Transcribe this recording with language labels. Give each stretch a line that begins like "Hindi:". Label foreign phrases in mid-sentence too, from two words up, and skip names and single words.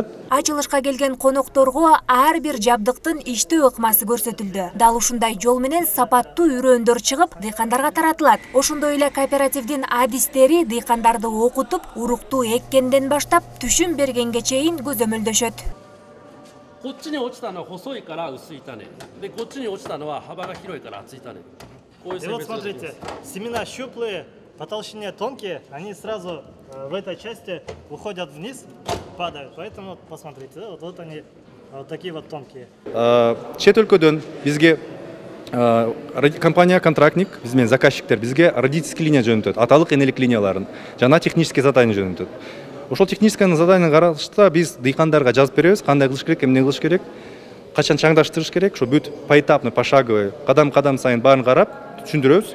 Kyrgyz: Ачылышка келген конокторго ар бир жабдыктын иштөө ыкмасы көрсөтүлдү. Дал ушундай жол менен сапаттуу үрөөндөр чыгып, дыйкандарга таратылат. Ошондой эле кооперативдин адистери дыйкандарды окутуп, урукту эккенден баштап түшүм бергенге чейин көзөмөлдөшөт.
Japanese: こっちに落ちたのは細いから薄い種で、こっちに落ちたのは幅が広いから厚い種。こういう選別をしています。
Russian: Вот смотрите, семена щуплые, по толщине тонкие, они сразу в этой части уходят вниз, падают. Поэтому посмотрите, вот они вот такие вот тонкие.
Kyrgyz: Чет өлкөдөн бизге компания контрактник, биз менен заказчиктер бизге
Russian: родительский линия
Kyrgyz: жөнөтөт, аталык энелик линияларын жана
Russian: технический задание
Kyrgyz: жөнөтөт. Ошол
Russian: технический задание
Kyrgyz: карашта биз дыйкандарга жазып беребиз, кандай кылыш керек, эмне кылыш керек, качан чаңдаштырыш керек, ошо бүт
Russian: поэтапный, пошаговый,
Kyrgyz: кадам сайын баарын карап түшүндүрөбүз.